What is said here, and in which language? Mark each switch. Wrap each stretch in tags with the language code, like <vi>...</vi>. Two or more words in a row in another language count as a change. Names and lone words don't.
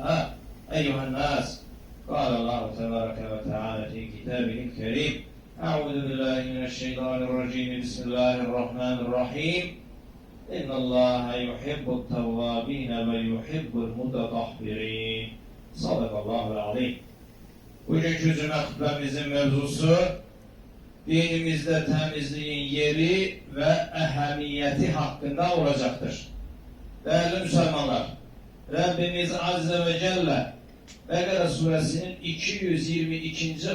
<ar>أيها الناس، قال الله تبارك وتعالى في كتابه الكريم: أعوذ بالله من الشيطان الرجيم. بسم الله الرحمن الرحيم. إن الله يحب التوابين ويحب المتطهرين. صدق الله عليه.</ar> <tr>Bugünkü cümle hutbemizin mevzusu dinimizde temizliğin yeri ve ehemmiyeti hakkında olacaktır. Değerli Müslümanlar, Rabbimiz Azze ve Celle Bekara suresinin 222.</tr>